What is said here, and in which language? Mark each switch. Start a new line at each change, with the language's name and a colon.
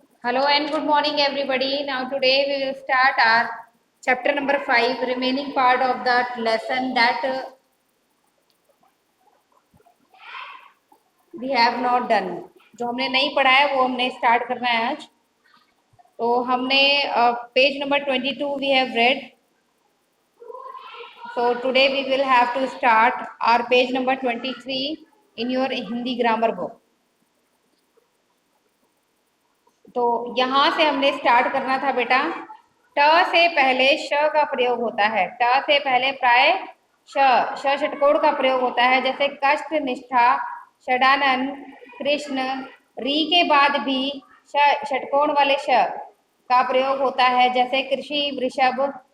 English: Hello and good morning, everybody. Now, today we will start our chapter number 5, remaining part of that lesson that we have not done.
Hindi: जो हमने नहीं पढ़ा है वो हमने start करना है आज. तो हमने page number 22
English: we have read. So today we will have to start our page number 23 in your Hindi grammar book.
Hindi: तो यहाँ से हमने स्टार्ट करना था बेटा. ट से पहले श का प्रयोग होता है. ट से पहले प्राय श षटकोण का प्रयोग होता है, जैसे कष्ट, निष्ठा, षडानन, कृष्ण. री के बाद भी षटकोण वाले श का प्रयोग होता है, जैसे कृषि, वृषभ.